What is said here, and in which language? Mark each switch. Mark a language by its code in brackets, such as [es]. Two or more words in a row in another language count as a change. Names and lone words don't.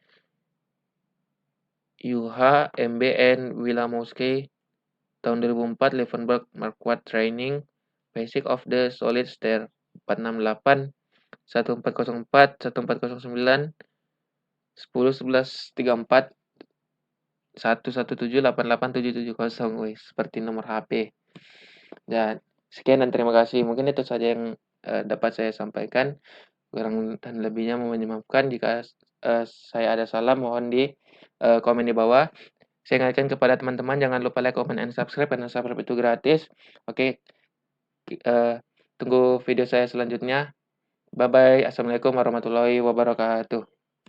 [id] Yuha, MBN, Wilamowski tahun 2004, Levenberg-Marquardt Training Basic of the Solid State 468, 1404, 1409, 10, 11, 34, 117, 88, 770, wih, seperti nomor HP. Dan sekian dan terima kasih. Mungkin itu saja yang dapat saya sampaikan. Kurang dan lebihnya mohon dimaafkan jika saya ada salah, mohon di komen di bawah. Saya ingatkan kepada teman-teman jangan lupa [en] like, comment, and subscribe [id] karena subscribe itu gratis. Oke, tunggu video saya selanjutnya. [en] Bye bye. [ar] السلام عليكم ورحمة الله وبركاته.